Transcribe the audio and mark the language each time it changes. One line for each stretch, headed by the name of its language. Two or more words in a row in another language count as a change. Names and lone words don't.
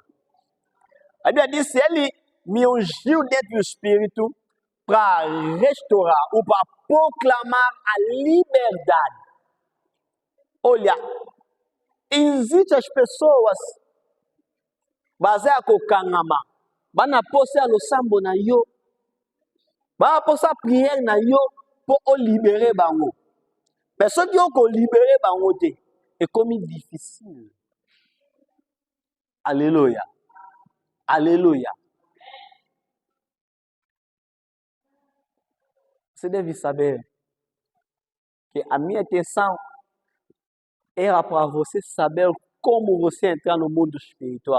Portuguese: A Bíblia diz, Ele me ungiu dentro do Espírito para restaurar ou para proclamar a liberdade. Olha, existem as pessoas baseadas com o Kangama.
Lingala: Bana posa lo sambo na yo. Bana posa prière na yo
French: pour libérer
Lingala: bango.
French: Personne qui ont libéré
Lingala: bango te
French: est comme difficile.
Portuguese: Aleluia. Aleluia. Você deve saber que a minha intenção era para você saber como você entrar no mundo espiritual.